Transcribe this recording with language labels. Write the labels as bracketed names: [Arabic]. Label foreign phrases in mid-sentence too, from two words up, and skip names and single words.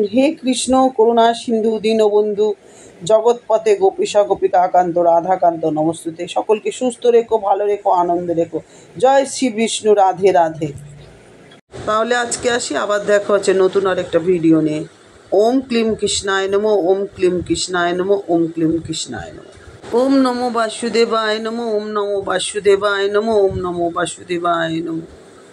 [Sanskrit] হে কৃষ্ণ করুণা সিন্ধু দীনবন্ধু জগৎপথে গোপীশা গোপিকা আকান্ত রাধাকান্ত নমস্তুতে। [Bangla] সকলকে সুস্থ রেখো, ভালো রেখো, আনন্দে রেখো। জয় শ্রী বিষ্ণু। রাধে রাধে। তাহলে আজকে আসি, আবার দেখা হচ্ছে নতুন আরেকটা ভিডিও নিয়ে। [Sanskrit] ওম ক্লিম কৃষ্ণায় নমঃ, ওম ক্লিম কৃষ্ণায় নমঃ, ওম ক্লিম কৃষ্ণায় নমঃ। ओम नमो वासुदेवाय नमो, ओम नमो वासुदेवाय नमो, ओम नमो वासुदेवाय नमो।